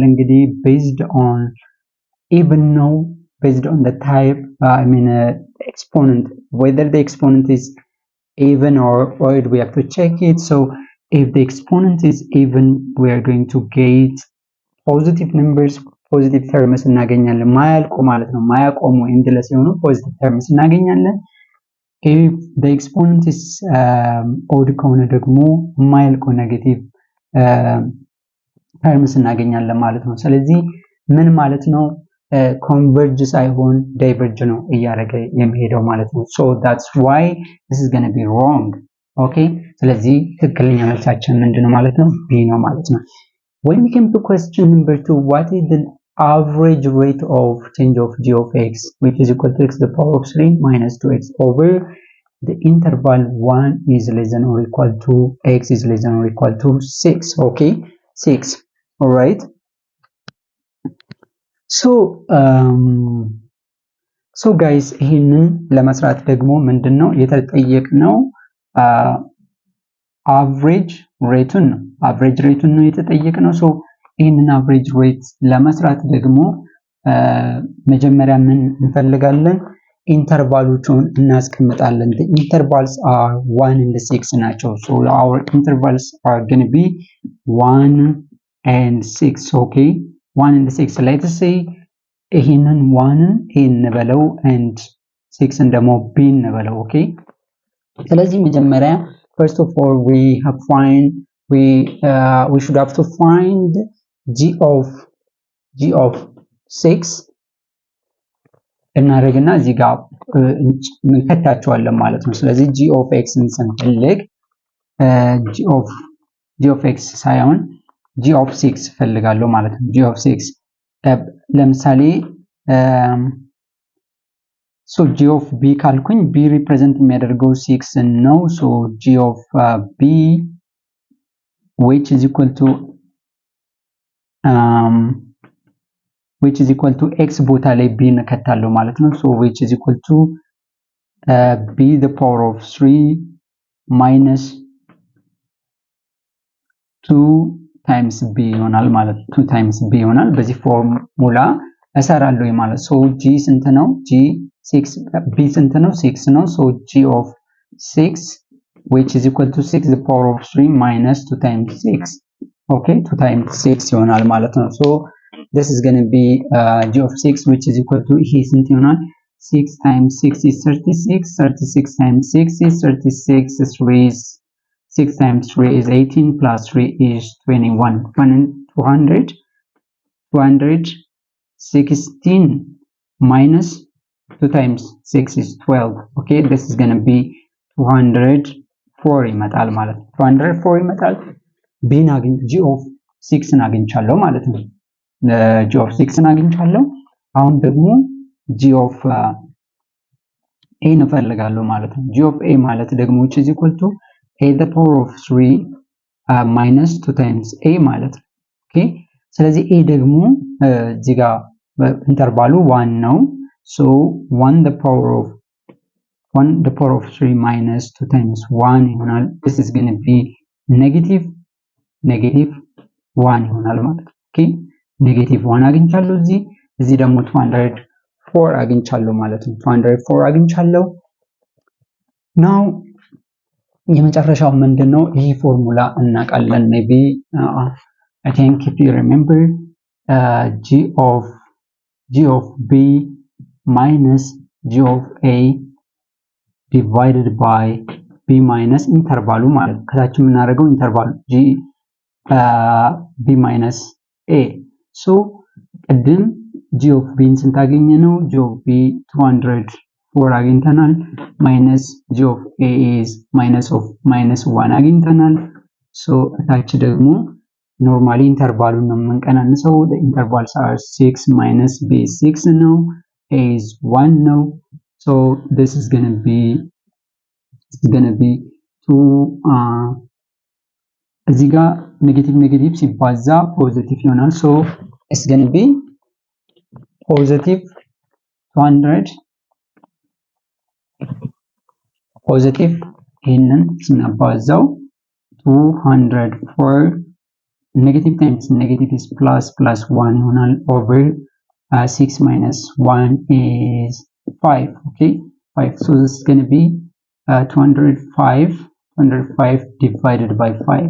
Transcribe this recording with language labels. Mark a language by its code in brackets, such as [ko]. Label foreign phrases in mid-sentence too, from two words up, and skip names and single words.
[en] እንግዲህ based on even ነው based on the type I mean exponent whether the exponent is even or odd we have to check it so if the exponent is even we are going to get positive numbers positive terms [am] እናገኛለን ማያልቁ ማለት ነው ማያቆሙ [en] endless የሆኑ positive terms እናገኛለን if the exponent is odd [am] ከሆነ ደግሞ ማያልቁ [en] negative [am] terms እናገኛለን ማለት ነው ስለዚህ ምን ማለት ነው converge ሳይሆን diverge ነው እያደረገ የሚሄደው ማለት ነው [en] so that's why this is going to be wrong okay [am] ስለዚህ ትክክለኛ መልሳችን ምንድነው ማለት ነው b ነው ማለት ነው [en] when we came to question number 2 what is the average rate of change of g of x which is equal to x to the power of 3 minus 2x over the interval 1 is less than or equal to x is less than or equal to 6 okay 6 all right so guys [am] ይሄንን ለመስራት ደግሞ ምንድነው የተጠየቅነው [en] average rate [am] ነው የተጠየቅነው so ይሄንን [en] average rate [am] ለመስራት ደግሞ መጀመሪያ ምን እንፈልጋለን ኢንተርቫሎቹን እናስቀምጣለን [en] the intervals are 1 and 6 ናቸው so our intervals are going to be 1 and 6 okay 1 and 6 let's say [am] ይሄንን 1 እንበለው [en] and 6 [am] ደግሞ b እንበለው [en] okay [am] ስለዚህ መጀመሪያ [en] first of all we should have to find g of 6 [am] እናደርግና እዚህ ጋር እንከታቸዋለን ማለት ነው ስለዚህ [en] g of x ስንፈልግ g of x ሳይሆን g of 6 [am] ፈልጋለሁ ማለት ነው [en] g of 6 ለምሳሌ so g of b ካልኩኝ b represent [am] የሚያደርገው 6 ነው [en] so g of b which is equal to x [am] ቦታ ላይ b እንከታለሁ ማለት ነው [en] so which is equal to b the power of 3 minus 2 times b [am] ይሆናል ማለት [en] 2 times b [am] ይሆናል በዚህ ፎርሙላ እሰራለሁ ማለት [en] so g [am] ስንት ነው [en] g 6 b ስንት [am] ነው 6 ነው [en] so g of 6 which is equal to 6 the power of 3 minus 2 times 6 okay 2 times 6 [am] ይሆናል ማለት ነው [en] so this is going to be g of 6 which is equal to he [am] ስንት ይሆናል [en] 6 times 6 is 36 36 times 6 is 36 3 is 6 times 3 is 18 plus 3 is 21 216 minus 2 times 6 is 12 okay this is going to be 204 [am] ይመጣል ማለት 204 ይመጣል b ናግኝ [en] g of 6 [am] ናግኝቻለሁ ማለት ነው [en] g of 6 [am] ናግኝቻለሁ አሁን ደግሞ [en] g of a [am] እንፈልጋለሁ ማለት ነው [en] g of a [am] ማለት ደግሞ [en] which is equal to a the power of 3 minus 2 times a [am] ማለት ነው [en] okay [am] ስለዚህ a ደግሞ እዚህ ጋር ኢንተርቫሉ 1 ነው [en] so 1 the power of 3 minus 2 times 1 ይሆናል this is going to be negative [am] 1 ይሆናል ማለት ነው [en] okay negative [am] 1 አግኝቻለሁ እዚህ ደግሞ 204 አግኝቻለሁ ማለት ነው 204 አግኝቻለሁ [en] now [am] የመጨረሻው ምንድነው ይሄ ፎርሙላ እናቃለን [en] maybe I think if you remember g of b minus g of a divided by b minus [am] ኢንተርቫሉ ማለት ከታች የምናደርገው ኢንተርቫሉ [en] b minus a so ቅድም g of b [am] ስንት አገኘ ነው? [en] g of b 204 አግኝተናል። ማይነስ g of a is -1 [am] አግኝተናል። ሶ ታች ደግሞ ኖርማሊ ኢንተርቫሉን ነው የምንቀናንሰው። [en] the intervals are 6 minus b 6 ነው፣ a is 1 ነው። so this is going to be 2 [am] እዚህ ጋር ኔጌቲቭ ሲባዛ ፖዚቲቭ ይሆናል። [en] so it's going to be positive 200 [am] ፖዚቲቭ ይሄንን ስናባዛው [en] 204 negative times negative is plus 1 ይሆናል over 6 minus 1 is 5. okay 5. so this is going to be 205 divided by 5.